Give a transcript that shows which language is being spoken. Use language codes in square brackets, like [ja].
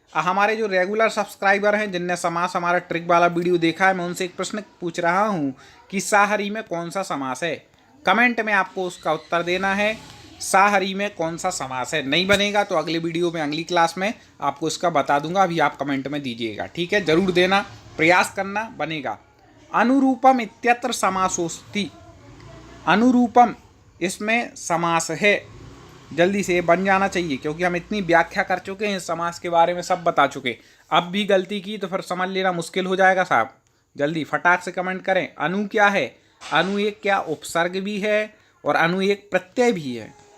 [hi] हमारे जो regular subscriber हैं, जिनने समास हमारा ट्रिक वाला वीडियो देखा है, मैं उनसे एक प्रश्न पूछ रहा हूँ कि साहरी में कौन सा समास है। कमेंट में आपको उसका उत्तर देना है, साहरी में कौन सा समास है। नहीं बनेगा तो अगले वीडियो में, अगली क्लास में आपको इसका बता दूंगा, अभी आप कमेंट में दीजिएगा, ठीक है। जरूर देना, प्रयास करना, बनेगा। [sa] अनुरूपम इत्यत्र समासोस्ति। [hi] अनुरूपम इसमें समास है, जल्दी से बन जाना चाहिए, क्योंकि हम इतनी व्याख्या कर चुके हैं समास के बारे में, सब बता चुके। अब भी गलती की तो फिर समझ लेना मुश्किल हो जाएगा साहब। जल्दी फटाक से कमेंट करें। अनु क्या है? अनु एक क्या उपसर्ग भी है, और अनु एक प्रत्यय भी है।